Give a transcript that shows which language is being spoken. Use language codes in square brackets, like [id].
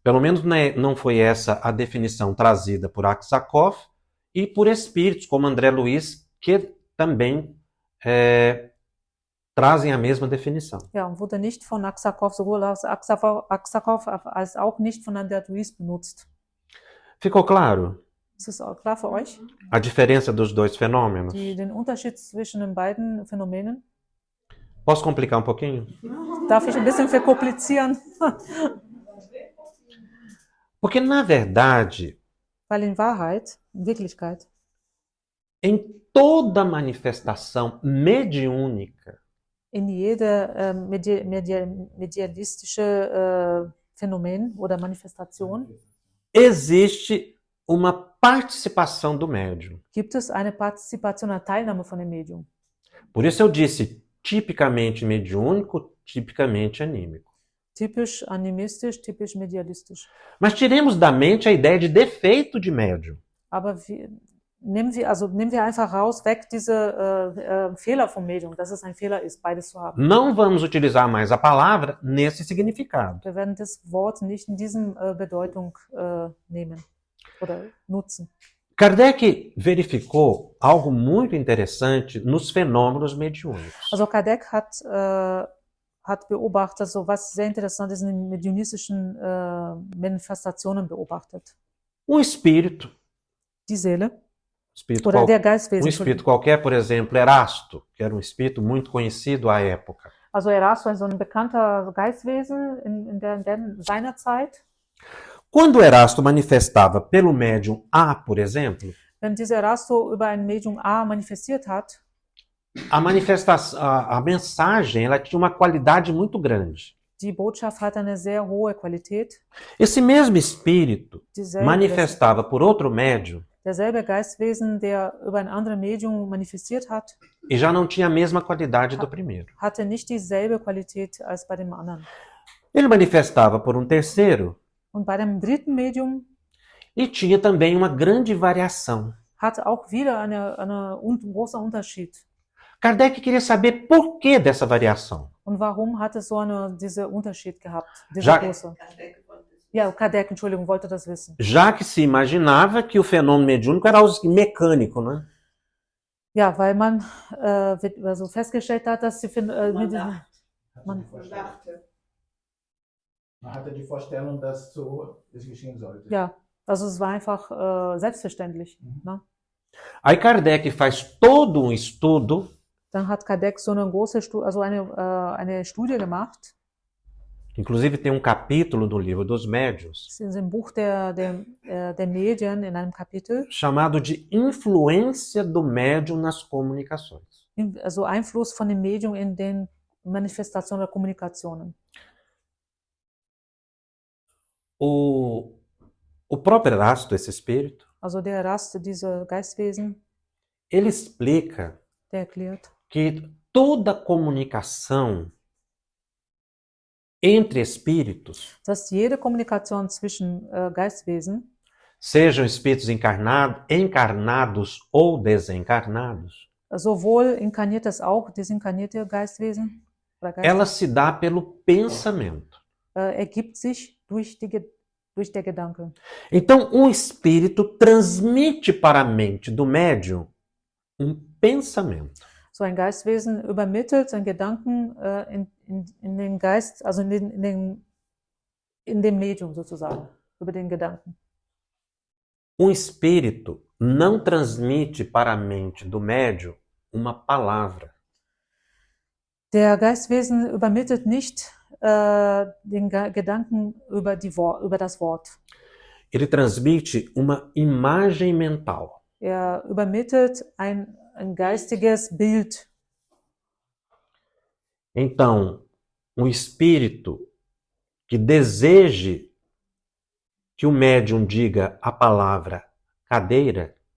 [pt] Pelo menos não foi essa a definição trazida por Aksakov e por espíritos como André Luiz, que também trazem a mesma definição. [de] Ja, und wurde nicht von Aksakov, sowohl aus Aksakov als auch nicht von André Luiz benutzt. [pt] Ficou claro [de] Ist das auch klar für euch? [pt] a diferença dos dois fenômenos? [de] Den Unterschied zwischen den beiden Phänomenen? [pt] Posso complicar um pouquinho? [de] Darf ich ein bisschen verkomplizieren? [pt] Porque, na verdade, [de] Weil in Wahrheit, in Wirklichkeit, [pt] em toda manifestação mediúnica, [de] in jede medialistische Phänomen oder Manifestation [pt] existe uma participação do médium. [de] gibt es eine Partizipation, eine Teilnahme von dem Medium. [pt] Por isso eu disse tipicamente mediúnico, tipicamente anímico. [de] Typisch animistisch, typisch medialistisch. [pt] Mas tiremos da mente a ideia de defeito de médium. [de] Aber nehmen wir einfach raus, weg diese Fehler vom Medium, dass es ein Fehler ist, beides zu haben. [pt] Não vamos utilizar mais a palavra nesse significado. [de] Wir werden das Wort nicht in diesem Bedeutung nehmen oder nutzen. [pt] Kardec verificou algo muito interessante nos fenômenos mediúnicos. [de] Also Kardec hat beobachtet, so was sehr interessant ist, in den mediunistischen Manifestationen beobachtet. [pt] Espírito, [de] Die Seele [pt] espírito [de] oder der Geistwesen. [pt] espírito qualquer, por exemplo, Erasto, que era um espírito muito conhecido à época. [de] Also Erasto, so ein bekannter Geistwesen in seiner Zeit. [pt] Quando Erasto manifestava pelo médium A, por exemplo, [de] Wenn dieser Erasto über ein Medium A manifestiert hat, [pt] a manifestação, a mensagem, ela tinha uma qualidade muito grande. [de] die Botschaft hat eine sehr hohe Qualität. [pt] Esse mesmo espírito [de] Dieselbe, [pt] manifestava por outro médium [de] derselbe Geistwesen, der über ein anderes Medium manifestiert hat, [pt] e já não tinha a mesma qualidade do primeiro. [de] hatte nicht dieselbe Qualität als bei dem anderen. [pt] Ele manifestava por terceiro [de] Und bei dem dritten Medium [pt] e tinha também uma grande variação. [de] hat auch wieder ein großer Unterschied. [pt] Kardec queria saber por que dessa variação. [de] Und warum hat es diesen Unterschied gehabt? Diese Ja- große. Ja, Kardec, Entschuldigung, wollte das wissen. [pt] Já que se imaginava que o fenômeno mediúnico era algo mecânico, né? [de] Ja, weil man also festgestellt hat, dass Man hatte die Vorstellung, dass so es geschehen sollte. ja, also es war einfach selbstverständlich. Ne? [pt] Aí Kardec faz todo estudo [de] Dann hat Kardec so eine große eine Studie gemacht. [pt] Inclusive tem capítulo do livro dos médiuns [de] Das ist in dem Buch der Medien in einem Kapitel. [pt] chamado de influência do médium nas comunicações. [de] Also Einfluss von dem Medium in den Manifestationen der Kommunikationen. [pt] O próprio Erasto, esse espírito, [de] Also der Erasto, diese Geistwesen, [pt] ele explica [de] der erklärt, [pt] que toda comunicação entre espíritos, [de] dass jede Kommunikation zwischen Geistwesen, [pt] sejam espíritos encarnados ou desencarnados, [de] sowohl inkarniert als auch desinkarnierte Geistwesen, oder [pt] ela se dá pelo pensamento. [de] ergibt sich durch der Gedanke. [pt] Então, espírito transmite para a mente do médium pensamento. [de] So ein Geistwesen übermittelt seinen Gedanken in den Geist, also in dem Medium sozusagen, über den Gedanken. [pt] Espírito não transmite para a mente do médium uma palavra. [de] Der Geistwesen übermittelt nicht den Gedanken über das Wort. [pt] Ele transmite uma imagem mental. [de] Er übermittelt ein geistiges Bild. [pt] Então, espírito que deseje que o médium diga a palavra cadeira,